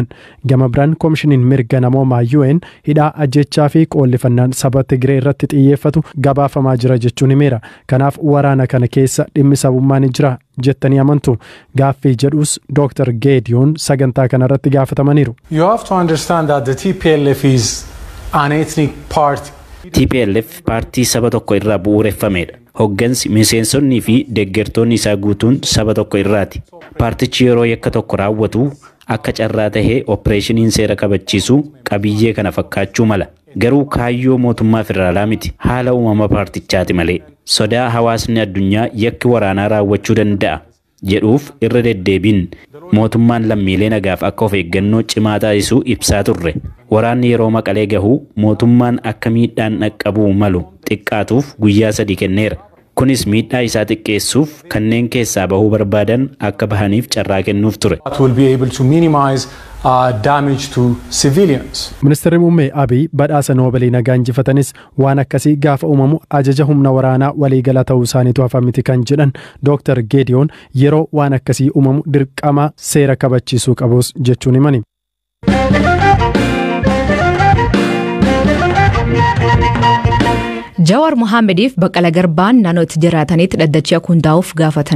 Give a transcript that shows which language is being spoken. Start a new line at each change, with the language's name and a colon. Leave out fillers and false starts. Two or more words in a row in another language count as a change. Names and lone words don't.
Oromo: Gama biraan koomishiniin mirga namoomaa UN hidhaa ajjechaa fi qoollifannaan saba Tigree irratti xiyyeeffatu gabaafamaa jira jechuun himeera. Kanaaf waraana kana keessa dhimmi sabummaa ni jira jettanii amantu. Gaaffii jedhus Dr. Geediyoon sagantaa kanarratti gaafatamaniiru.
English: You have to understand that the TPLF is an ethnic party.
Oromo: TPLF paartii saba tokko irraa bu'uureffamedha. Hoggansi miseensonnii fi deeggartoonni isaa guutuun saba tokko irraati. Paartichi yeroo yakka tokko raawwatu akka carraa tahee opereeshiniin seera kabachiisuu qabiyyee kana fakkaachuu mala. Garuu kaayyoo mootummaa federaalaa miti. Haala uumama paartichaati malee. Sodaa hawaasni addunyaa yakki waraanaa raawwachuu danda'a. jedhuuf irra deddeebiin mootummaan lammiilee nagaaf akka of eeggannoo cimaa taasisuu ibsaa turre. Waraanni yeroo Maqalee gahu mootummaan akka miidhaan dhaqqabuu malu xiqqaatuuf guyyaa 3 kenneera. Kunis miidhaa isaa xiqqeessuuf kanneen keessaa bahuu barbaadan akka bahaniif carraa kennuuf ture.
English: That will be able to minimize damage to civilians.
Oromo: Ministeerri Muummee Abiy badhaasa Noobeelii nagaa injifatanis waan akkasii gaafa uumamu ajaja humna waraanaa waliigala ta'uu isaaniitu hafa miti kan jedhan Dr. Geediyoon yeroo waan akkasii uumamu dirqama seera kabachiisuu qabus jechuun himani. Jawar Mohammediif Baqqala Garbaan naannoo itti jiraatanitti dhaddachi akka hundaa'uuf gaafatan.